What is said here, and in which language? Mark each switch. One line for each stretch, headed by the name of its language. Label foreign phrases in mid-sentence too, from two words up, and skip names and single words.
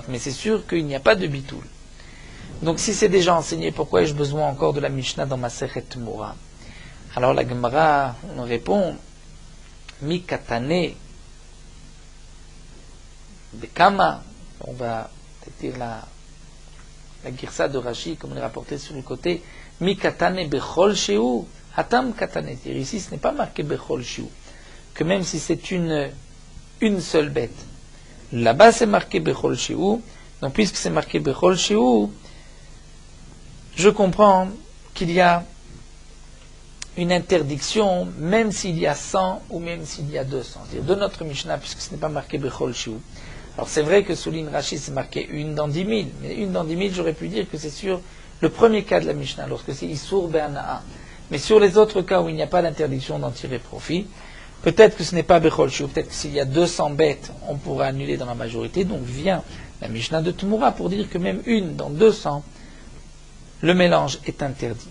French: Mais c'est sûr qu'il n'y a pas de bitul. Donc si c'est déjà enseigné, pourquoi ai-je besoin encore de la Mishnah dans ma Masechet Tumura? Alors la Gemara nous répond
Aramaic: מאי קתני בקמא.
French: On va dire la girsa de Rashi, comme on est rapporté sur le côté,
Aramaic: מי קתני בכל שהוא, התם קתני.
French: Ici, ce n'est pas marqué
Hebrew: בכל שהוא,
French: que même si c'est une seule bête. Là-bas, c'est marqué
Hebrew: בכל שהוא.
French: Donc, puisque c'est marqué
Hebrew: בכל שהוא,
French: je comprends qu'il y a une interdiction, même s'il y a 100 ou même s'il y a 200. C'est-à-dire de notre Mishnah, puisque ce n'est pas marqué
Hebrew: בכל שהוא.
French: Alors c'est vrai que souligne Rashi, c'est marqué une dans 10 000, mais une dans 10 000, j'aurais pu dire que c'est sur le premier cas de la Mishnah, lorsque c'est
Hebrew: איסור הנאה.
French: Mais sur les autres cas où il n'y a pas d'interdiction d'en tirer profit, peut-être que ce n'est pas
Hebrew: בכל שהוא,
French: peut-être que s'il y a 200 bêtes, on pourra annuler dans la majorité, donc vient la Mishnah de Tumura pour dire que même une dans 200, le mélange est interdit.